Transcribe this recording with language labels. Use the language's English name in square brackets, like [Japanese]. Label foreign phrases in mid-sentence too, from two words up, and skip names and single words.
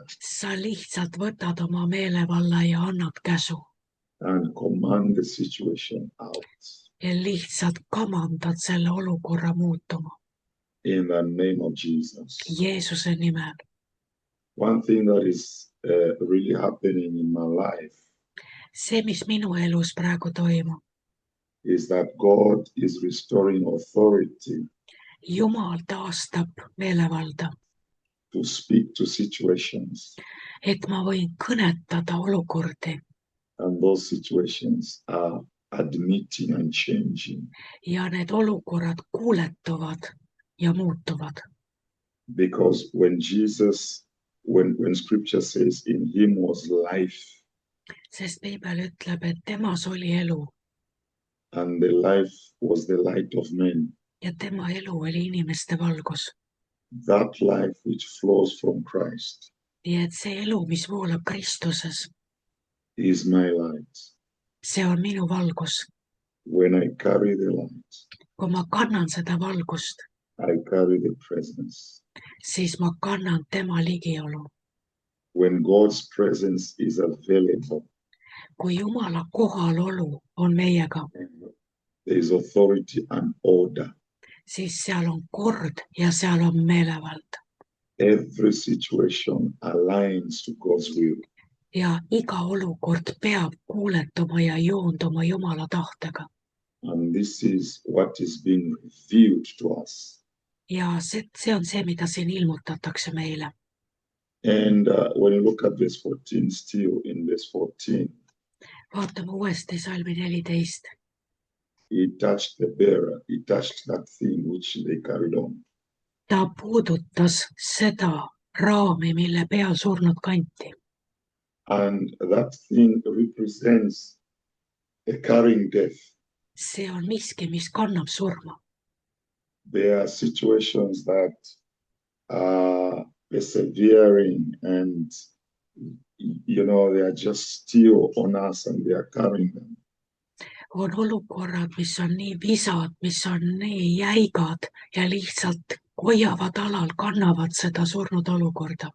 [Estonian] sa lihtsalt võtad oma meelevalla ja annad käsu [English] and command the situation out. [Estonian] ja lihtsalt kamandad selle olukorra muutuma. [English] In the name of Jesus. [Estonian] Jeesuse nimel. [English] One thing that is really happening in my life [Estonian] see, mis minu elus praegu toimub, [English] is that God is restoring authority [Estonian] Jumal taastab meelevalda, [English] to speak to situations, [Estonian] et ma võin kõnetada olukordi [English] and those situations are admitting and changing. [Estonian] ja need olukorrad kuuletuvad ja muutuvad. [English] Because when Jesus, when scripture says in him was life, [Estonian] sest piibel ütleb, et temas oli elu [English] and the life was the light of men, [Estonian] ja tema elu oli inimeste valgus. [English] that life which flows from Christ [Estonian] nii et see elu, mis voolab Kristuses, [English] is my light. [Estonian] see on minu valgus. [English] When I carry the light, [Estonian] kui ma kannan seda valgust, [English] I carry the presence. [Estonian] siis ma kannan tema ligiolu. [English] When God's presence is available, [Estonian] kui Jumala kohalolu on meiega, [English] there is authority and order. [Estonian] siis seal on kord ja seal on meelevald. [English] every situation aligns to God's will. [Estonian] ja iga olukord peab kuuletuma ja joonduma Jumala tahtega. [English] And this is what is being revealed to us. [Estonian] Ja see on see, mida siin ilmutatakse meile. [English] And when you look at verse 14, still in verse 14, [Estonian] Vaatame uuesti salmi 14. [English] he touched the bearer, he touched that thing which they carried on. [Estonian] Ta puudutas seda raami, mille peal surnud kanti. [English] And that thing represents a carrying death. [Estonian] See on miski, mis kannab surma. [English] There are situations that are persevering and, you know, they are just still on us and they are carrying them. [Estonian] On olukorrad, mis on nii visad, mis on nii jäigad ja lihtsalt hoiavad alal, kannavad seda surnud olukorda.